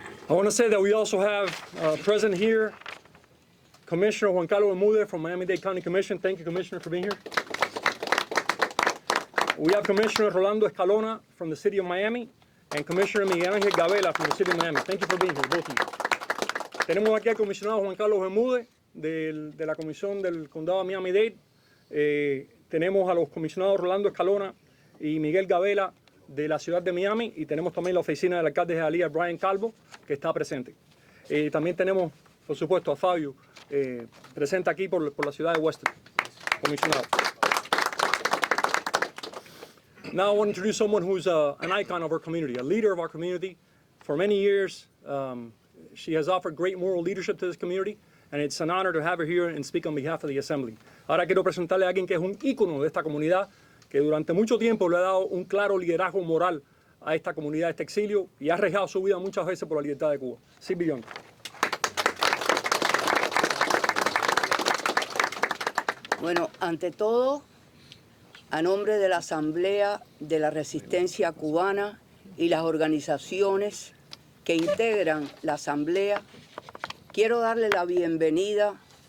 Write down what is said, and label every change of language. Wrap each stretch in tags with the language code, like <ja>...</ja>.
<en>I want to say that we also have present here Commissioner Juan Carlos Bermudez from Miami-Dade County Commission. Thank you, Commissioner, for being here. We have Commissioner Rolando Escalona from the city of Miami and Commissioner Miguel Ángel Gavela from the city of Miami. Thank you for being here, both of you.</en> <es>Tenemos aquí al comisionado Juan Carlos Bermúdez de la Comisión del Condado de Miami-Dade. Tenemos a los comisionados Rolando Escalona y Miguel Gavela de la ciudad de Miami, y tenemos también la oficina del alcalde de Hialeah, Brian Calvo, que está presente. También tenemos, por supuesto, a Fabio, presente aquí por la ciudad de Weston, comisionado.</es> <en>Now I want to introduce someone who's an icon of our community, a leader of our community. For many years, she has offered great moral leadership to this community, and it's an honor to have her here and speak on behalf of the Assembly.</en> <es>Ahora quiero presentarle a alguien que es un ícono de esta comunidad, que durante mucho tiempo le ha dado un claro liderazgo moral a esta comunidad, a este exilio, y ha arriesgado su vida muchas veces por la libertad de Cuba. Silvi Young. Bueno, ante todo, a nombre de la Asamblea de la Resistencia Cubana y las organizaciones que integran la Asamblea, quiero darle la bienvenida</es>